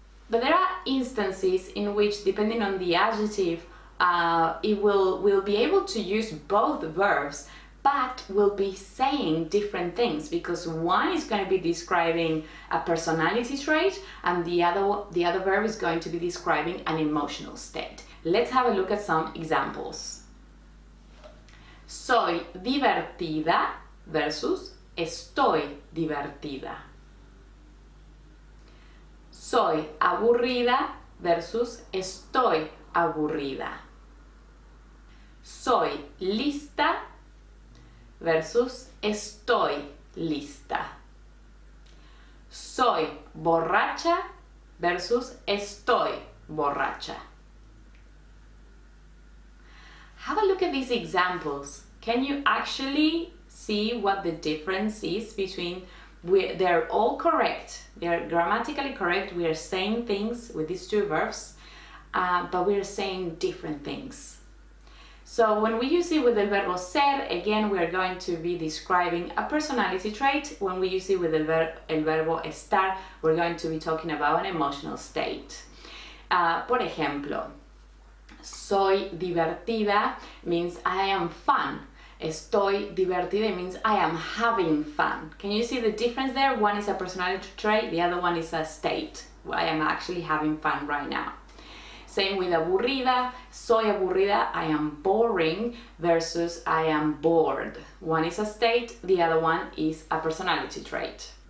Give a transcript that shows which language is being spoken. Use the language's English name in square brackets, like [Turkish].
[English] But there are instances in which, depending on the adjective, we'll be able to use both verbs, but we'll be saying different things because one is going to be describing a personality trait and the other verb is going to be describing an emotional state. Let's have a look at some examples. [Spanish] Soy divertida versus estoy divertida. Soy aburrida versus estoy aburrida. Soy lista versus estoy lista. Soy borracha versus estoy borracha. [English] Have a look at these examples. Can you actually see what the difference is between they're all correct, they're grammatically correct, we are saying things with these two verbs, but we are saying different things. So when we use it with the verbo ser, again, we are going to be describing a personality trait. When we use it with [Spanish] el verbo estar, [English] we're going to be talking about an emotional state. [Spanish] Por ejemplo, soy divertida [English] means I am fun. [Spanish] Estoy divertida [English] means I am having fun. Can you see the difference there? One is a personality trait, the other one is a state. I am actually having fun right now. Same with aburrida. [Spanish] Soy aburrida, [English] I am boring, versus I am bored. One is a state, the other one is a personality trait.